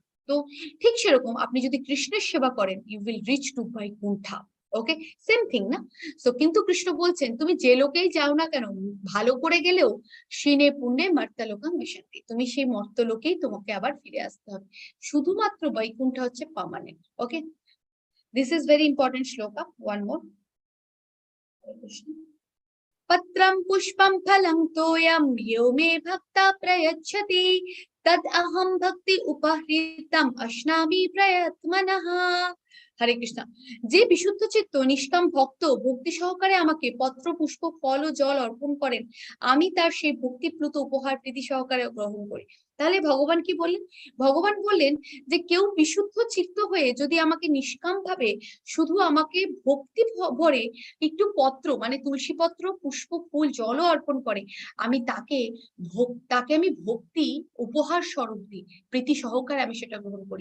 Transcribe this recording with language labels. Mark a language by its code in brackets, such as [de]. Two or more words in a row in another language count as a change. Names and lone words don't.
[bn] তো ঠিক সেরকম আপনি যদি কৃষ্ণের সেবা করেন, [en] you will reach to Vaikuntha, [bn] ওকে, [en] same thing [bn] না? সো কিন্তু কৃষ্ণ বলছেন তুমি যে লোকেই যাও না কেন, ভালো করে গেলেও [sa] শীনে পুণ্যে মর্ত্যলোকাং বিশন্তি, [bn] তুমি সেই মর্ত্যলোকেই তোমাকে আবার ফিরে আসতে হবে। শুধুমাত্র বৈকুণ্ঠ হচ্ছে পার্মানেন্ট, ওকে। [en] this is very important shloka. One more. [sa] पत्रं पुष्पं फलं तोयं यो मे भक्ता प्रयच्छति तद अहं भक्ति उपहृतम् अश्नामि प्रयत्मनः। [bn] হরে কৃষ্ণ। যে বিশুদ্ধ চিত্ত নিষ্কাম ভক্ত ভক্তি সহকারে আমাকে পত্র, পুষ্প, ফল ও জল অর্পণ করেন, আমি তার সেই ভক্তিপ্লুত উপহার প্রীতি সহকারে গ্রহণ করি। তাহলে ভগবান কি বললেন? ভগবান বললেন যে কেউ বিশুদ্ধ চিত্ত হয়ে যদি আমাকে নিষ্কাম ভাবে শুধু আমাকে ভক্তি ভরে একটু পত্র মানে তুলসী পত্র, পুষ্প, ফুল, জলও অর্পণ করে, আমি তাকে আমি ভক্তি উপহার স্বরূপ দিই, প্রীতি সহকারে আমি সেটা গ্রহণ করি।